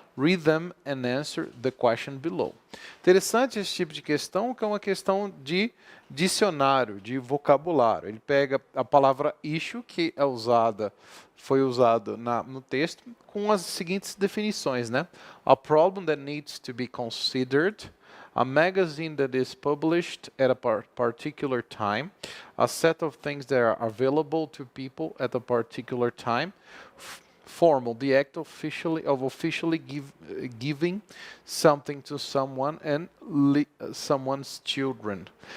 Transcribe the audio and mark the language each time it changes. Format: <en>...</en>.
<en>Read them and answer the question below.</en> <pt>Interessante esse tipo de questão, que é uma questão de dicionário, de vocabulário. Ele pega a palavra issue, que é foi usada no texto, com as seguintes definições, né?</pt> <en>A problem that needs to be considered, a magazine that is published at a particular time, a set of things that are available to people at a particular time, formal, the act of officially giving something to someone and someone's children.</en>